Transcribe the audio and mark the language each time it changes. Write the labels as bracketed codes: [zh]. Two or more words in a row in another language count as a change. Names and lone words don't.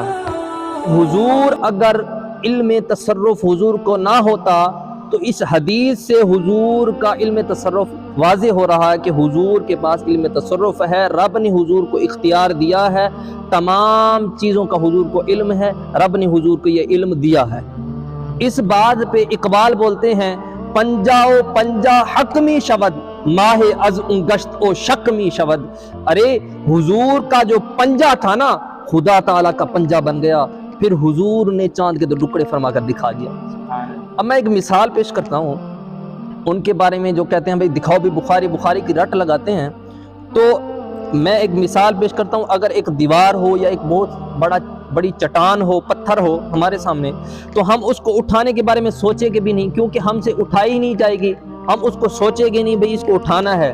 [ur] حضور اگر علم تصرف حضور کو نہ ہوتا تو اس حدیث سے حضور کا علم تصرف واضح ہو رہا ہے کہ حضور کے پاس علم تصرف ہے، رب نے حضور کو اختیار دیا ہے، تمام چیزوں کا حضور کو علم ہے، رب نے حضور کو یہ علم دیا ہے۔ اس بات پہ اقبال بولتے ہیں [fa] پنجا او پنجا حکمی شود ماہ از گشت او شکمی شود۔ [ur] ارے حضور کا جو پنجا تھا نا خدا تعالیٰ کا پنجا بن گیا، پھر حضور نے چاند کے 2 ٹکڑے فرما کر دکھا دیا۔ اب میں ایک مثال پیش کرتا ہوں ان کے بارے میں جو کہتے ہیں بھائی دکھاؤ بھی بخاری کی رٹ لگاتے ہیں۔ تو میں ایک مثال پیش کرتا ہوں، اگر ایک دیوار ہو یا ایک بہت بڑی چٹان ہو، پتھر ہو ہمارے سامنے، تو ہم اس کو اٹھانے کے بارے میں سوچیں گے بھی نہیں، کیونکہ ہم سے اٹھائی ہی نہیں جائے گی، ہم اس کو سوچیں گے نہیں بھئی اس کو اٹھانا ہے۔